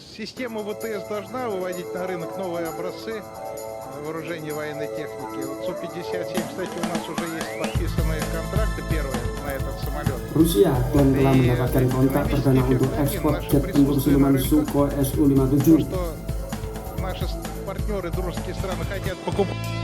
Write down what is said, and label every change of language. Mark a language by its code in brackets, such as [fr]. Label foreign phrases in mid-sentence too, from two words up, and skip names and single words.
[ru] Система ВТС должна выводить на рынок новые образцы вооружений военной техники. Вот Су-57, кстати, у нас уже есть подписанные контракты первые на этот самолет. [id] Rusia dan telah mendapatkan kontrak perdana untuk ekspor jet tempur siluman Sukhoi Su-57. [ru] Наши партнеры, дружеские страны хотят покупать.